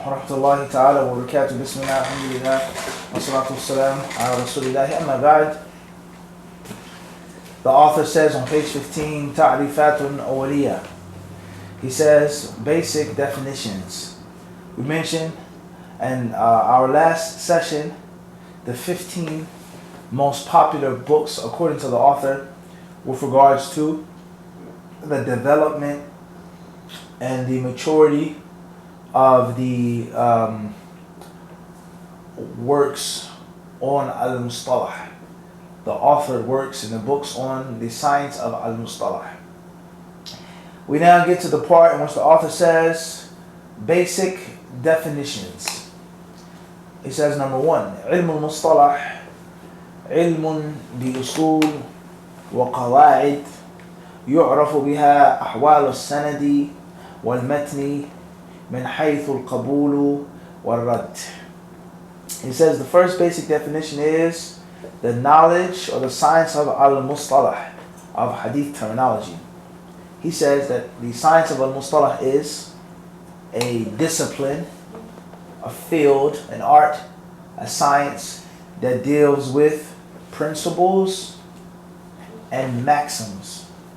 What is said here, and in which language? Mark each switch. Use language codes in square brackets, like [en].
[ar] ورحمة الله تعالى وبركاته. بسم الله الحمد لله والصلاة والسلام على رسول الله. أما بعد, [en] the author says on page 15, [ar] ta'rifatun awwaliyah. [en] He says basic definitions. We mentioned in our last session the 15 most popular books according to the author with regards to the development and the maturity of the works on al-mustalah, the authored works in the books on the science of al-mustalah. We now get to the part in which the author says basic definitions. He says, number one, [ar] علم المصطلح علم بأصول وقواعد يعرف بها أحوال السند والمتن من حيث القبول والرد. [en] He says the first basic definition is the knowledge or the science of al-mustalah, of hadith terminology. He says that the science of al-mustalah is a discipline, a field, an art, a science that deals with principles and maxims.